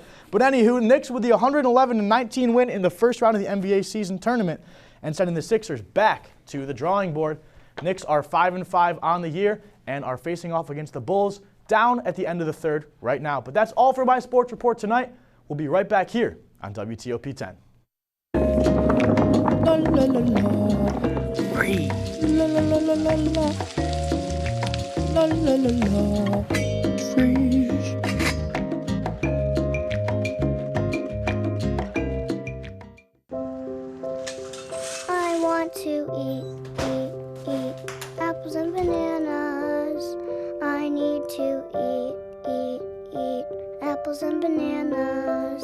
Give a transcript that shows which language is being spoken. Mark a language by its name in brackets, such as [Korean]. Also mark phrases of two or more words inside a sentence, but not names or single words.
[English] But anywho, Knicks with the 111-19 win in the first round of the NBA season tournament and sending the Sixers back to the drawing board. Knicks are 5-5 on the year and are facing off against the Bulls down at the end of the third right now. But that's all for my sports report tonight. We'll be right back here on WTOP-10. La la la la. Free. La la la la la la. La la la la. Freeze. I want to eat apples and bananas. I need to eat apples and bananas.